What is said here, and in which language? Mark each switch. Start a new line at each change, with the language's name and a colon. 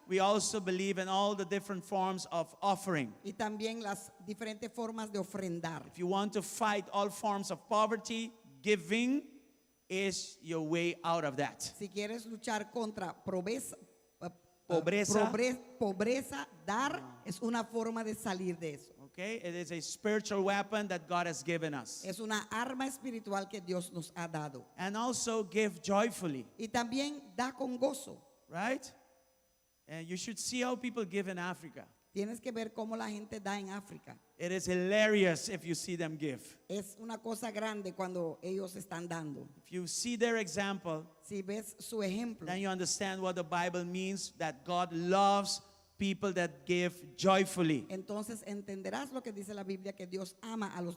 English: We also believe in all the different forms of offering.
Spanish: y también las diferentes formas de ofrendar.
English: If you want to fight all forms of poverty, giving is your way out of that.
Spanish: Si quieres luchar contra pobreza, Pobreza. pobreza, dar es una forma de salir de eso.
English: Okay? It is a spiritual weapon that God has given us.
Spanish: Es una arma espiritual que Dios nos ha dado.
English: And also give joyfully,
Spanish: Y también da con gozo.
English: right? And you should see how people give in Africa.
Spanish: Tienes que ver cómo la gente da en África.
English: It is hilarious if you see them give.
Spanish: Es una cosa grande cuando ellos están dando.
English: If you see their example,
Spanish: Si ves su ejemplo,
English: then you understand what the Bible means, that God loves people that give joyfully.
Spanish: entonces entenderás lo que dice la Biblia, que Dios ama a los